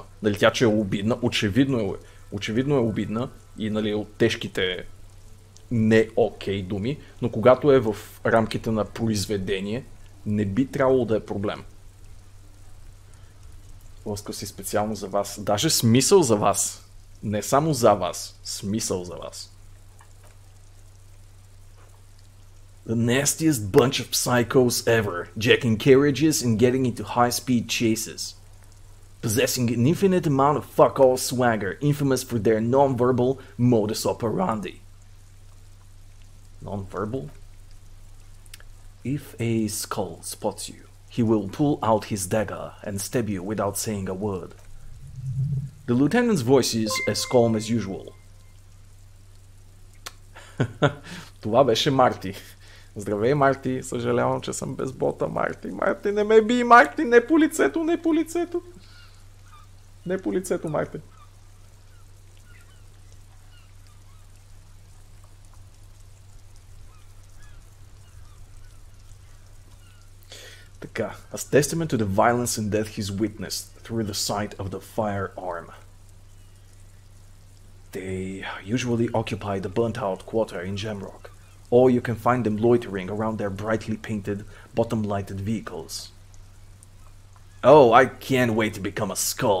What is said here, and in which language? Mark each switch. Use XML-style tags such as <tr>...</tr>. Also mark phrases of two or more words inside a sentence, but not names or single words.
<bg>Дали тя, че е обидна, очевидно е обидна и нали от тежките не окей думи, но когато е в рамките на произведение, не би трябвало да е проблем. Лъскал си специално за вас. Даже смисъл за вас. Не само за вас. Смисъл за вас.</bg> <en>The nastiest bunch of psychos ever, jacking carriages and getting into high-speed chases. Possessing an infinite amount of fuck-all swagger, infamous for their non-verbal</en> <la>modus operandi.</la> <en>Non-verbal? If a skull spots you, he will pull out his dagger and stab you without saying a word. The lieutenant's voice is as calm as usual.</en> <bg>Това беше Марти. Здравей, Марти. Съжалявам, че съм без бота, Марти. Марти, не ме би, Марти. Не по лицето, не по лицето. Не по лицето, Марти. Така.</bg> <en>As testament to the violence and death he's witnessed through the sight of the firearm. They usually occupy the burnt-out quarter in Jamrock, or you can find them loitering around their brightly painted, bottom-lighted vehicles. Oh, I can't wait to become a skull.</en>